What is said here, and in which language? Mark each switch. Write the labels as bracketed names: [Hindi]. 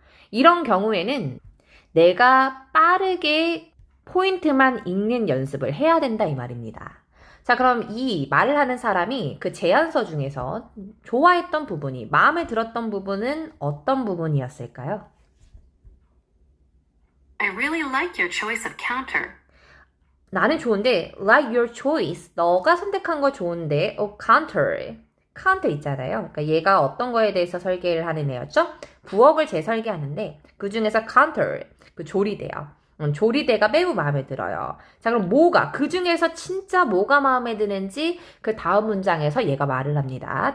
[Korean] 이런 경우에는 내가 빠르게 포인트만 읽는 연습을 해야 된다 이 말입니다. 자, 그럼 이 말을 하는 사람이 그 제안서 중에서 좋아했던 부분이, 마음에 들었던 부분은 어떤 부분이었을까요? [English] I really like your choice of counter. [Korean] 나는 좋은데, [English] like your choice. [Korean] 너가 선택한 거 좋은데, counter. counter 있잖아요. 그러니까 얘가 어떤 거에 대해서 설계를 하는 애였죠? 부엌을 재설계하는데, 그 중에서 counter, 그 조리대요. 조리대가 매우 마음에 들어요. 자, 그럼 뭐가, 그 중에서 진짜 뭐가 마음에 드는지 그 다음 문장에서 얘가 말을 합니다.